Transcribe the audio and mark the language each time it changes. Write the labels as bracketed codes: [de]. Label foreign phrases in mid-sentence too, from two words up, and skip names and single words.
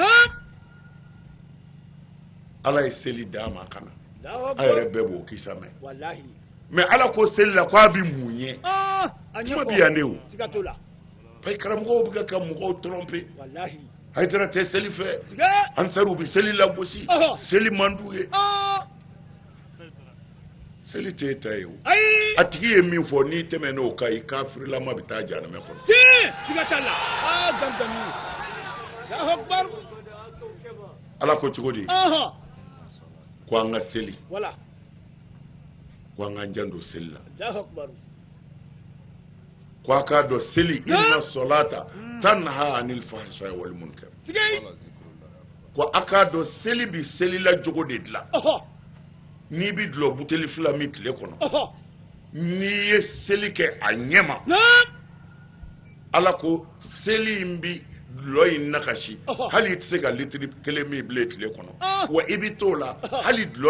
[bm] ala ye seli d'a ma ka na a yɛrɛ bɛɛ b'o kisa mɛn mais ala ko seli la ko a bɛ mun ye kuma bɛ yan de o parce que karamɔgɔw bɛ ka mɔgɔw tromper Haidara tɛ seli fɛ ansariw bɛ seli lagosi seli man d'u ye seli tɛ e ta ye o a tigi ye min fɔ n'i tɛmɛ n'o kan i kafirlama bɛ taa jahanama kɔnɔ ala ko cogo di ko an ka seli ko an ka jan don seli la ko a k'a dɔn seli [ar] إن الصلاة تنهى عن الفحشاء والمنكر [bm] ko a k'a dɔn seli bi seli la jogo de dilan n'i bi dulɔ buteli 2 min tile kɔnɔ n'i ye seli kɛ a ɲɛma ala ko seli in bi dulɔ in nakasi hali i tɛ se ka litiri 1 min bilen tile kɔnɔ wa i bi t'o la hali dulɔ